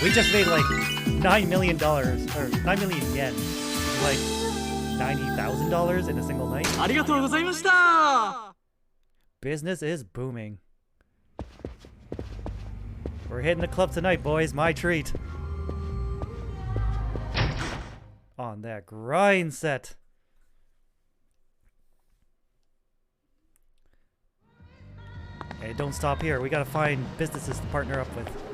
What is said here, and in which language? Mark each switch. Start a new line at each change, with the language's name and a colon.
English: We just made like $9 million, or 9 million yen. Like $90,000 in a single night.
Japanese: ありがとうございました。
English: Business is booming. We're hitting the club tonight, boys. My treat. On that grind set. Hey, don't stop here. We gotta find businesses to partner up with.